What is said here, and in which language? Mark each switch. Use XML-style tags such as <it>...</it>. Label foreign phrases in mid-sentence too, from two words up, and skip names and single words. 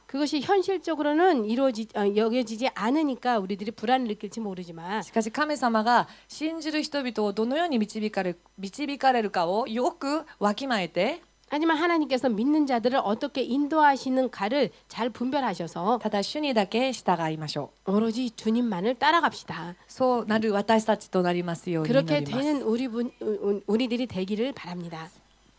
<ko>그것이 현실적으로는 여겨지지 않으니까 우리들이 불안을 느낄지 모르지만</ko> <ja>しかし神様が信じる人々をどのように導かれるかをよくわきまえて、</ja> <ko>하지만 하나님께서 믿는 자들을 어떻게 인도하시는가를 잘 분별하셔서</ko> <ja>ただ主にだけ従いましょ</ja> <ko>오로지 주님만을 따라갑시다.</ko> <ja>う。そうなる私たちとなりますように祈</ja> <ko>그렇게</ko> <ja>ります。</ja> <ko>되는 우리들이 되기를 바랍니다.</ko>